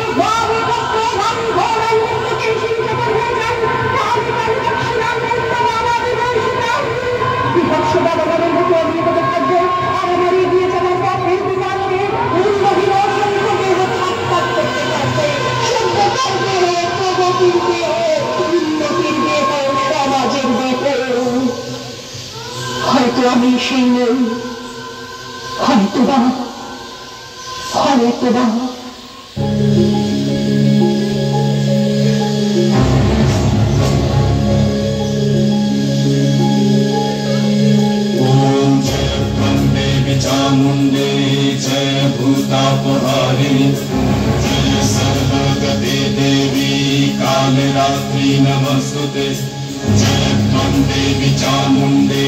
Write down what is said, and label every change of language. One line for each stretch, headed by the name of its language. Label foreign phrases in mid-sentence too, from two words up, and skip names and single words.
Bangla: বিভৎস বাবাদের মতো অভিজ্ঞতা থাকবে, আর আমার এগিয়ে যাওয়ার পথের বিকাশে উন্নতির অসংখ্য দেহ সাক্ষাৎ করতে থাকবে, সভ্যতার দেহ, প্রগতির দেহ, উন্নতির দেহ, সমাজের দেহ। হয়তো আমি সেই নই, হয়তোবা হয়তোবা
Sanskrit: चामुंडे जय भूतापहारिणी जय सर्वगते देवी कालरात्रि नमस्तुते जय देवी चामुंडे